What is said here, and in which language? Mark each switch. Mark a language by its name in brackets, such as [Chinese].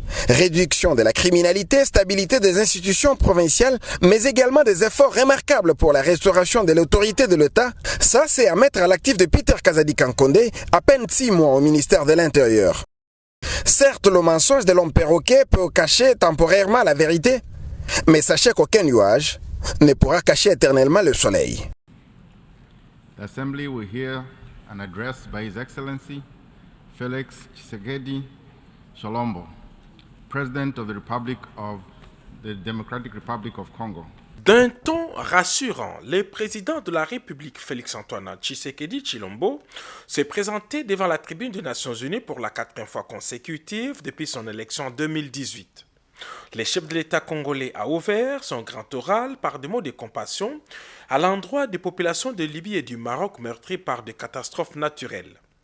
[French] Réduction de la criminalité, stabilité des institutions provinciales, mais également des efforts remarquables pour la restauration de l'autorité de l'État, ça c'est à mettre à l'actif de Peter Kazadi Kankonde, à peine 6 mois au ministère de l'Intérieur. Certes, le mensonge de l'homme perroquet peut cacher temporairement la vérité, mais sachez qu'aucun nuage ne pourra cacher éternellement le soleil. [English] L'Assemblée will hear an address by His Excellency Félix Tshisekedi Tshilombo, President of the Democratic Republic of Congo. [French] D'un ton rassurant, le président de la République Félix-Antoine Tshisekedi Tshilombo s'est présenté devant la tribune des Nations Unies pour la 4e fois consécutive depuis son élection en 2018. Le chef de l'État congolais a ouvert son grand oral par des mots de compassion à l'endroit des populations de Libye et du Maroc meurtries par des catastrophes naturelles.